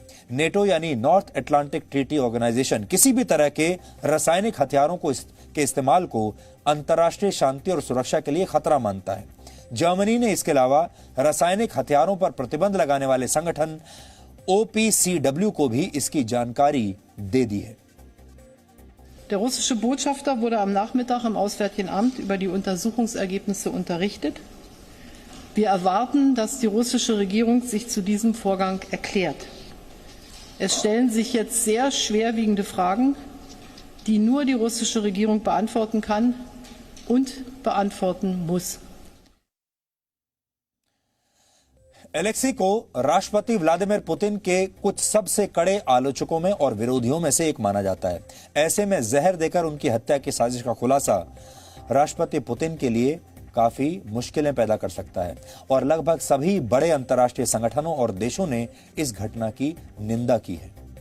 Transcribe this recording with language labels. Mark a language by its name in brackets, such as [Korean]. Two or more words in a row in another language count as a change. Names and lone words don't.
[Hindi] नेटो यानी नॉर्थ अटलांटिक ट्रीटी ऑर्गेनाइजेशन किसी भी तरह के रासायनिक हथियारों के इस्तेमाल को अंतर्राष्ट्रीय शांति और सुरक्षा के लिए खतरा मानता है। जर्मनी ने इसके अलावा रासायनिक हथियारों पर प्रतिबंध लगाने वाले संगठन OPCW को भी इसकी जानकारी दे दी है। [German] Der russische Botschafter wurde am Nachmittag im Auswärtigen Amt über die Untersuchungsergebnisse unterrichtet. Wir erwarten, dass die russische Regierung sich zu diesem Vorgang erklärt. Es stellen sich jetzt sehr schwerwiegende Fragen, die nur die russische Regierung beantworten kann und beantworten muss. [Hindi] एलेक्सी को राष्ट्रपति व्लादिमीर पुतिन के कुछ सबसे कड़े आलोचकों में और विरोधियों में से एक माना जाता है। ऐसे में जहर देकर उनकी हत्या की साजिश का खुलासा राष्ट्रपति पुतिन के लिए काफी मुश्किलें पैदा कर सकता है और लगभग सभी बड़े अंतर्राष्ट्रीय संगठनों और देशों ने इस घटना की निंदा की है।